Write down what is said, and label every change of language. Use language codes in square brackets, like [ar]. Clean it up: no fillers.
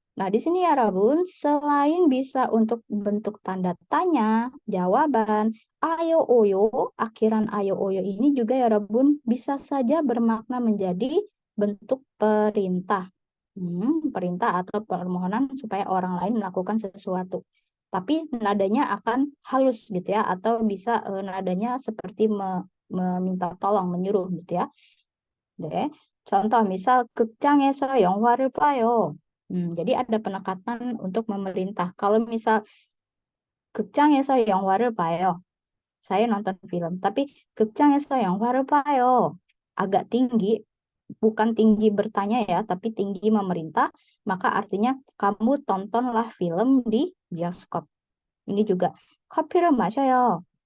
[id] Nah, di sini ya Rabun, selain bisa untuk bentuk tanda tanya, jawaban, ayo oyo, akhiran ayo oyo ini juga ya Rabun bisa saja bermakna menjadi bentuk perintah. Perintah atau permohonan supaya orang lain melakukan sesuatu. Tapi nadanya akan halus gitu ya, atau bisa nadanya seperti meminta tolong, menyuruh gitu ya. [ko] 네. [id] contoh misal [ko] 극장에서 영화를 봐요. [id] jadi ada penekatan untuk memerintah. Kalau misal [ko] 극장에서 영화를 봐요. [id] Saya nonton film, tapi [ko] 극장에서 영화를 봐요. [id] Agak tinggi, bukan tinggi bertanya ya, tapi tinggi memerintah, maka artinya kamu tontonlah film di bioskop. Ini juga [ko] 커피를 마셔요.